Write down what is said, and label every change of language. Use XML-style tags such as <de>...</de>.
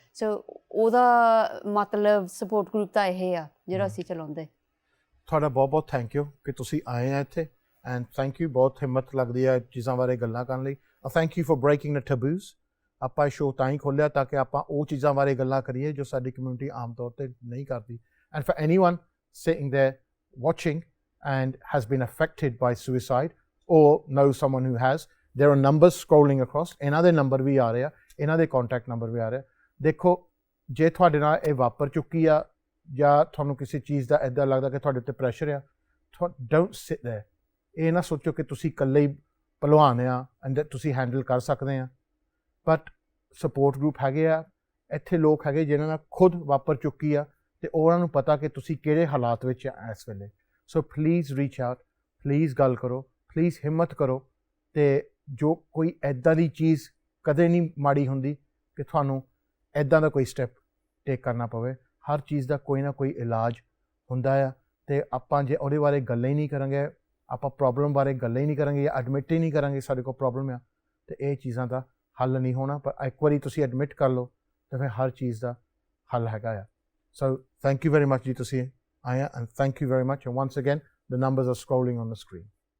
<pa>ਸੋ ਉਹਦਾ ਮਤਲਬ support group ਤਾਂ ਇਹ ਆ ਜਿਹੜਾ ਅਸੀਂ ਚਲਾਉਂਦੇ। ਤੁਹਾਡਾ ਬਹੁਤ ਬਹੁਤ ਥੈਂਕ ਯੂ ਕਿ ਤੁਸੀਂ ਆਏ ਆ ਇੱਥੇ, ਐਂਡ ਥੈਂਕ ਯੂ, ਬਹੁਤ ਹਿੰਮਤ ਲੱਗਦੀ ਆ ਚੀਜ਼ਾਂ ਬਾਰੇ ਗੱਲਾਂ ਕਰਨ ਲਈ।</pa> <en>Thank you for breaking the taboos.</en> <pa>ਆਪਾਂ ਇਹ ਸ਼ੋਅ ਤਾਂ ਹੀ ਖੋਲ੍ਹਿਆ ਤਾਂ ਕਿ ਆਪਾਂ ਉਹ ਚੀਜ਼ਾਂ ਬਾਰੇ ਗੱਲਾਂ ਕਰੀਏ ਜੋ ਸਾਡੀ ਕਮਿਊਨਿਟੀ ਆਮ ਤੌਰ 'ਤੇ ਨਹੀਂ ਕਰਦੀ।</pa> <en>and for anyone sitting there watching and has been affected by suicide or knows someone who has, there are numbers scrolling across,</en> <pa>ਇਹਨਾਂ ਦੇ ਨੰਬਰ ਵੀ ਆ ਰਹੇ ਆ,</pa> <en>ਇਹਨਾਂ ਦੇ contact number ਵੀ ਆ ਰਹੇ ਆ।</en> <pa>ਦੇਖੋ, ਜੇ ਤੁਹਾਡੇ ਨਾਲ ਇਹ ਵਾਪਰ ਚੁੱਕੀ ਆ ਜਾਂ ਤੁਹਾਨੂੰ ਕਿਸੇ ਚੀਜ਼ ਦਾ ਇੱਦਾਂ ਲੱਗਦਾ ਕਿ ਤੁਹਾਡੇ ਉੱਤੇ ਪ੍ਰੈਸ਼ਰ ਆ,</pa> <en>Don't sit there.</en> <pa>ਇਹ ਨਾ ਸੋਚੋ ਕਿ ਤੁਸੀਂ ਇਕੱਲੇ ਹੀ ਭਲਵਾਨ ਆ ਐਂਡ ਤੁਸੀਂ ਹੈਂਡਲ ਕਰ ਸਕਦੇ ਆ। ਬਟ ਸਪੋਰਟ ਗਰੁੱਪ ਹੈਗੇ ਆ, ਇੱਥੇ ਲੋਕ ਹੈਗੇ ਜਿਨ੍ਹਾਂ ਨਾਲ ਖੁਦ ਵਾਪਰ ਚੁੱਕੀ ਆ ਅਤੇ ਉਹਨਾਂ ਨੂੰ ਪਤਾ ਕਿ ਤੁਸੀਂ ਕਿਹੜੇ ਹਾਲਾਤ ਵਿੱਚ ਆ ਇਸ ਵੇਲੇ।</pa> <en>so please reach out,</en> <pa>please ਗੱਲ ਕਰੋ, ਪਲੀਜ਼ ਹਿੰਮਤ ਕਰੋ। ਅਤੇ ਜੋ ਕੋਈ ਇੱਦਾਂ ਦੀ ਚੀਜ਼ ਕਦੇ ਨਹੀਂ ਮਾੜੀ ਹੁੰਦੀ ਕਿ ਤੁਹਾਨੂੰ ਇੱਦਾਂ ਦਾ ਕੋਈ ਸਟੈਪ ਟੇਕ ਕਰਨਾ ਪਵੇ। ਹਰ ਚੀਜ਼ ਦਾ ਕੋਈ ਨਾ ਕੋਈ ਇਲਾਜ ਹੁੰਦਾ ਆ, ਅਤੇ ਆਪਾਂ ਜੇ ਉਹਦੇ ਬਾਰੇ ਗੱਲਾਂ ਹੀ ਨਹੀਂ ਕਰਾਂਗੇ, ਆਪਾਂ ਪ੍ਰੋਬਲਮ ਬਾਰੇ ਗੱਲਾਂ ਹੀ ਨਹੀਂ ਕਰਾਂਗੇ ਜਾਂ ਐਡਮਿਟ ਹੀ ਨਹੀਂ ਕਰਾਂਗੇ ਸਾਡੇ ਕੋਲ ਪ੍ਰੋਬਲਮ ਆ, ਅਤੇ ਇਹ ਚੀਜ਼ਾਂ ਦਾ ਹੱਲ ਨਹੀਂ ਹੋਣਾ। ਪਰ ਇੱਕ ਵਾਰੀ ਤੁਸੀਂ ਐਡਮਿਟ ਕਰ ਲਓ ਤਾਂ ਫਿਰ ਹਰ ਚੀਜ਼ ਦਾ ਹੱਲ ਹੈਗਾ ਆ।</pa> <en>So thank you very much</en> <pa>ਜੀ ਤੁਸੀਂ ਆਏ ਆ,</pa> <en>and thank you very much, and once again the numbers are scrolling on the screen.</en>